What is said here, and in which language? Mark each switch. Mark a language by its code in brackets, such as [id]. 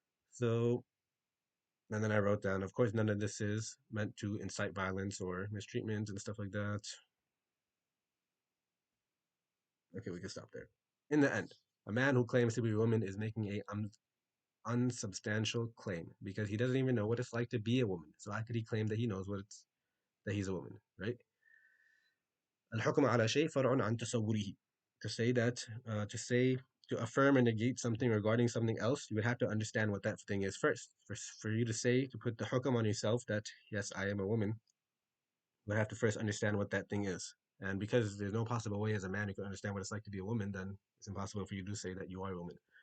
[en] So, and then I wrote down, of course, none of this is meant to incite violence or mistreatment and stuff like that. Okay, we can stop there. In the end, a man who claims to be a woman is making a unsubstantial claim because he doesn't even know what it's like to be a woman. So how could he claim that he knows what it's that he's a woman, right? [ar] الحكم على شيء فرع عن تصوره. [en] To say that, to affirm and negate something regarding something else, you would have to understand what that thing is first. For you to say, to put the hukam on yourself that, yes, I am a woman, you would have to first understand what that thing is. And because there's no possible way as a man you can understand what it's like to be a woman, then it's impossible for you to say that you are a woman.